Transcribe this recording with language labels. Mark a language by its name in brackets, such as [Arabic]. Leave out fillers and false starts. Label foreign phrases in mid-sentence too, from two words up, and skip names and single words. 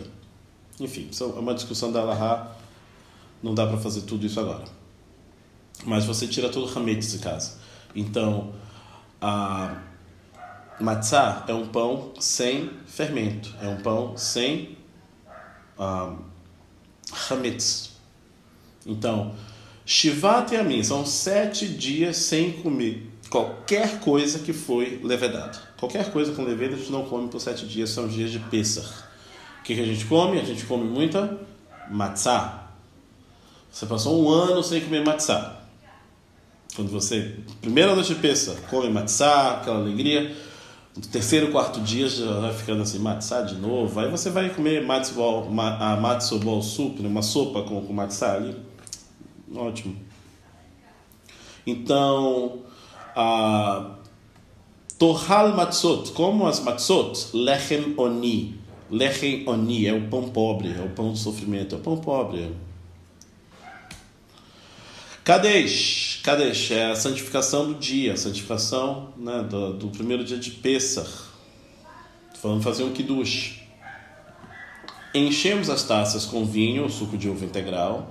[Portuguese] Enfim, isso é uma discussão da Halahá. Não dá para fazer tudo isso agora. Mas você tira todo o hametz de casa. Então, a matzah é um pão sem fermento. É um pão sem hametz. Então, [Hebrew] שבעת ימים [Portuguese] são 7 dias sem comer qualquer coisa que foi levedada. Qualquer coisa com levedado a gente não come por 7 dias, são os dias de Pesach. O que a gente come? A gente come muita matzah. Você passou um ano sem comer matzah. Quando você, primeira noite de Pesach, come matzah, aquela alegria. No 3º, 4º dia já vai ficando assim, matzah de novo. Aí você vai comer [English] matzo ball soup, [Portuguese] uma sopa com matzah ali. Ótimo. Então, [Hebrew] תאכל מצות, [Portuguese] como as matzot, [Hebrew] לחם עוני. לחם עוני [Portuguese] é o pão pobre, é o pão do sofrimento, é o pão pobre. Kadesh é a santificação do dia, a santificação, né, do primeiro dia de Pesach. Vamos fazer um kiddush. Enchemos as taças com vinho, suco de uva integral.